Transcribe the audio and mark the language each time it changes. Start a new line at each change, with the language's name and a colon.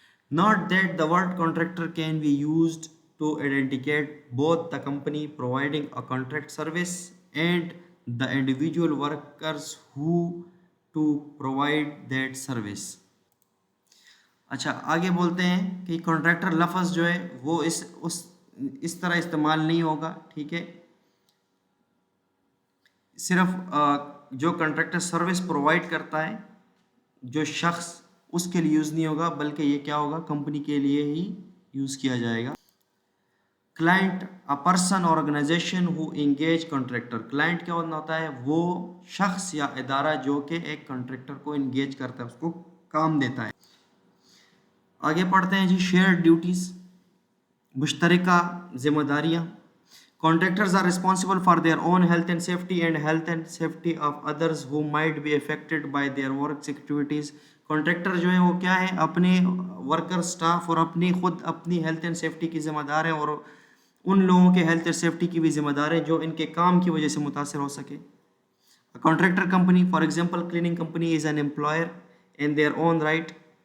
English: Not that the word contractor can be used to authenticate both the company providing a contract service and the individual workers who to provide that service।
Hindi: अच्छा, आगे बोलते हैं कि contractor लफ्ज़ जो है वो इस तरह इस्तेमाल नहीं होगा, ठीक है। सिर्फ जो कॉन्ट्रैक्टर सर्विस प्रोवाइड करता है जो शख्स, उसके लिए यूज़ नहीं होगा, बल्कि ये क्या होगा, कंपनी के लिए ही यूज़ किया जाएगा।
English: Client a person organization who engage contractor.
Hindi: Client क्या होता है? वो शख्स या इदारा जो कि एक कॉन्ट्रैक्टर को इंगेज करता है, उसको काम देता है। आगे पढ़ते हैं जी, शेयर्ड ड्यूटीज़, मुश्तरका जिम्मेदारियाँ।
English: Contractors are responsible for their own health and safety of others who might be affected by their work activities।
Hindi: Contractor जो है वो क्या है? अपने वर्कर स्टाफ और खुद अपनी हेल्थ एंड सेफ्टी की जिम्मेदार है, और उन लोगों के हेल्थ एंड सेफ्टी की भी जिम्मेदार है जो इनके काम की वजह से मुतासर हो सके।
English: Contractor company, for example cleaning company is an employer in their own right.